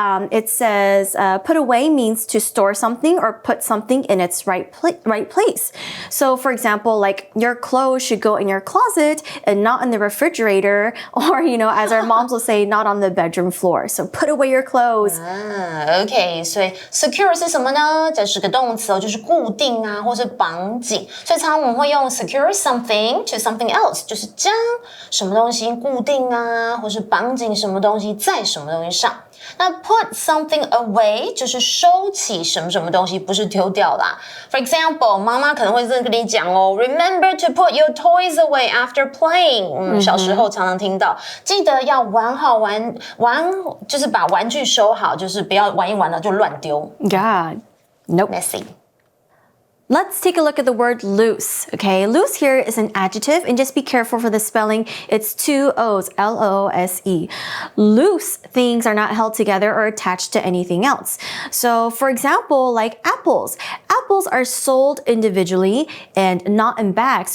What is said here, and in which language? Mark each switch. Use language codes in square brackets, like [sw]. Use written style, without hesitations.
[en] It says put away means to store something or put something in its right place. So for example, like your clothes should go in your closet and not in the refrigerator, or as our moms will say, not on the bedroom floor. So put away your clothes. [zh] OK， 所以 secure 是什么呢？这是个动词哦，就是固定啊，或是绑紧。所以常常我们会用 [en] secure something to something else， [zh] 就是将什么东西固定啊，或是绑紧什么东西在什么东西上。那 put something away 就是收起什么什么东西，不是丢掉啦。 [en] For example， [zh] 妈妈可能会这样跟你讲哦 [en] ，Remember to put your toys away after playing。 [zh] 小时候常常听到，记得要玩好玩，就是把玩具收好，就是不要玩一玩了就乱丢。 [en] God, nope. Messy. Let's take a look at the word loose. Okay, loose here is an adjective, and just be careful for the spelling. It's two O's, L-O-S-E. Loose things are not held together or attached to anything else. So, for example, like apples. Apples are sold individually and not in bags.